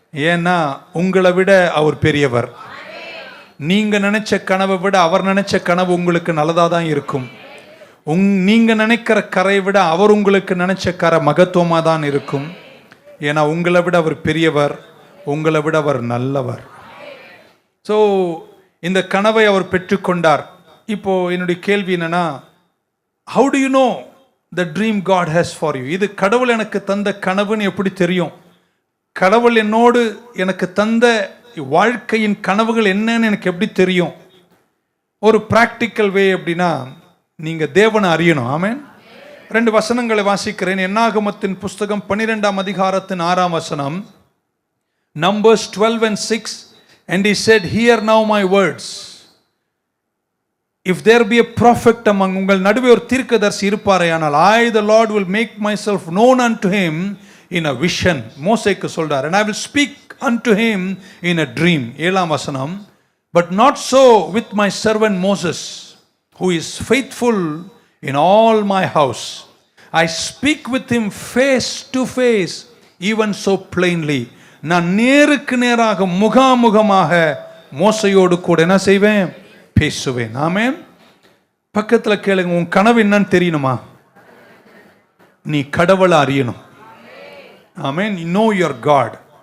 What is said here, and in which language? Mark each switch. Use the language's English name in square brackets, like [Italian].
[Tamil] ஏன்னா உங்களை விட அவர் பெரியவர். நீங்க நினைச்ச கனவை விட அவர் நினைச்ச கனவு உங்களுக்கு நல்லதா தான் இருக்கும். நீங்க நினைக்கிற கரை விட அவர் உங்களுக்கு நினைச்ச கரை மகத்துவமா தான் இருக்கும். ஏன்னா உங்களை விட அவர் பெரியவர், உங்களை விட அவர் நல்லவர். ஸோ இந்த கனவை அவர் பெற்றுக்கொண்டார். இப்போ என்னுடைய கேள்வி என்னன்னா, [English] how do you know the dream God has for you? [Tamil] இது கடவுள் எனக்கு தந்த கனவுன்னு எப்படி தெரியும்? கடவுள் என்னோடு எனக்கு தந்த வாழ்க்கையின் கனவுகள் என்னன்னு எனக்கு எப்படி தெரியும்? ஒரு பிராக்டிக்கல் வே அப்படின்னா நீங்க தேவனை அறியணும். ஆமென். 2 வசனங்களை வாசிக்கிறேன். என்னாகமத்தின் புஸ்தகம் 12ஆம் அதிகாரத்தின் 6ஆம் வசனம். [English] Numbers 12:6. And he said, Hear now my words. If there be a prophet among [Tamil] உங்கள் நடுவே ஒரு தீர்க்கதரிசி இருப்பாரேயானால், [English] I the Lord will make myself known unto him in a vision. [Tamil] மோசேக்கு சொல்றார். [English] And I will speak unto him in a dream. [Tamil] 7ஆம் வசனம். [English] But not so with my servant Moses, who is faithful in all my house. I speak with him face to face, even so plainly. [Tamil] நான் நேருக்கு நேராக முகாமுகமாக மோசையோடு கூட என்ன செய்வேன்? பேசுவேன். ஆமென். பக்கத்துல கேளுங்க, உன் கனவு என்னன்னு தெரியணுமா? நீ கடவுளை அறியணும். ஆமென். [English] know your God.